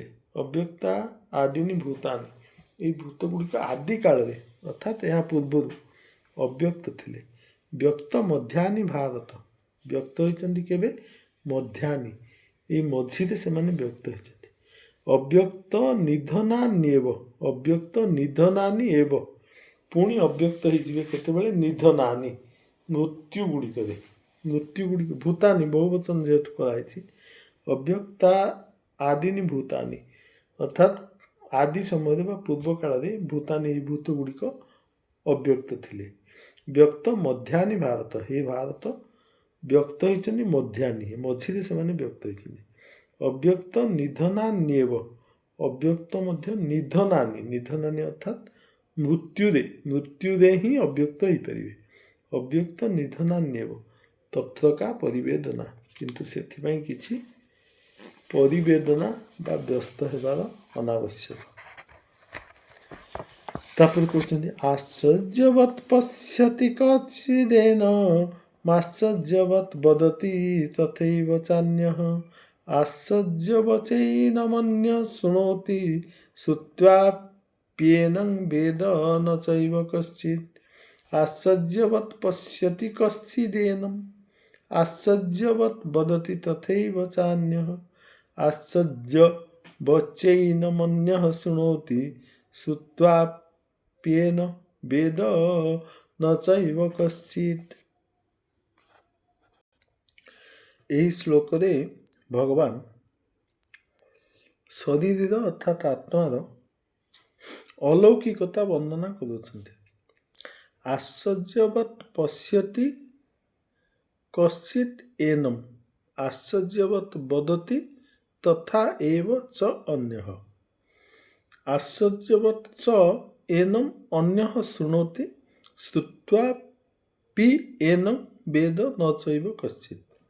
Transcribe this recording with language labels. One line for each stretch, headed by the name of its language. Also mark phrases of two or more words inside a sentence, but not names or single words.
Sanskrit: ଅବ୍ୟକ୍ତା ଆଦିନି ଭୂତାନି,
Odia: ଏହି ଭୂତ ଗୁଡ଼ିକ ଆଦି କାଳରେ ଅର୍ଥାତ୍ ଏହା ପୂର୍ବରୁ ଅବ୍ୟକ୍ତ ଥିଲେ।
Sanskrit: ବ୍ୟକ୍ତ ମଧ୍ୟାନି ଭାରତ,
Odia: ବ୍ୟକ୍ତ ହୋଇଛନ୍ତି କେବେ? ମଧ୍ୟାନି, ଏଇ ମଝିରେ ସେମାନେ ବ୍ୟକ୍ତ ହୋଇଛନ୍ତି।
Sanskrit: ଅବ୍ୟକ୍ତ ନିଧନାନ୍ୟେବ, ଅବ୍ୟକ୍ତ ନିଧନାନି ଏବ,
Odia: ପୁଣି ଅବ୍ୟକ୍ତ ହୋଇଯିବେ କେତେବେଳେ ନିଧନାନି ମୃତ୍ୟୁ ଗୁଡ଼ିକରେ ମୃତ୍ୟୁ ଗୁଡ଼ିକ ଭୂତାନି ବହୁବଚନ ଯେହେତୁ କରାଇଛି
Sanskrit: अव्यक्ता आदिनि भूतानि
Odia: ଅର୍ଥାତ ଆଦି ସମୟ ବା ପୂର୍ବ କାଳ ରେ ଭୂତାନି ଭୂତ ଗୁଡ଼ିକ ଅବ୍ୟକ୍ତ ଥିଲେ ବ୍ୟକ୍ତ
Sanskrit: मध्यानि भारत
Odia: ହେ ଭାରତ ବ୍ୟକ୍ତ ହୋଇଛନି ମଧ୍ୟାନି ମଝିରେ ସେମାନେ ବ୍ୟକ୍ତ ହୋଇଛନି
Sanskrit: अव्यक्त निधनान्येव अव्यक्त मध्य निधनानि निधनानि
Odia: ଅର୍ଥାତ ମୃତ୍ୟୁରେ ହି ଅବ୍ୟକ୍ତ ହୋ ପାରେ
Sanskrit: अव्यक्त निधनान्येव तत्र का परिवेदना
Odia: କିନ୍ତୁ ସେଥିପାଇଁ କିଛି ପରିବେଦନା ବା ବ୍ୟସ୍ତ ହେବାର ଅନାବଶ୍ୟକ
Sanskrit: तापर कहते आश्चर्यवत् पश्यति कचिदेन माश्चर्यवत् वदति तथैव चान्यः आश्चर्यवचैनमन्यः शृणोति श्रुत्वाप्येनं वेद न चैव कश्चित् आश्चर्यवत् पश्यति कश्चिदेनम् आश्चर्यवत् वदति तथैव चान्यः आश्चर्यवचैनमन्यः शृणोति श्रुत्वाप्येन वेद न चैव कश्चित्
Odia: ଏହି ଶ୍ଲୋକରେ ଭଗବାନ ଶରୀରର ଅର୍ଥାତ୍ ଆତ୍ମାର ଅଲୌକିକତା ବର୍ଣ୍ଣନା କରୁଛନ୍ତି
Sanskrit: आश्चर्यवत् पश्यति कश्चित् एनम आश्चर्यवत् वदति तथा एव च अन्यः आश्चर्यवत् च एनम अन्यः शृणोति श्रुत्वापि एनम वेद न चैव कश्चित्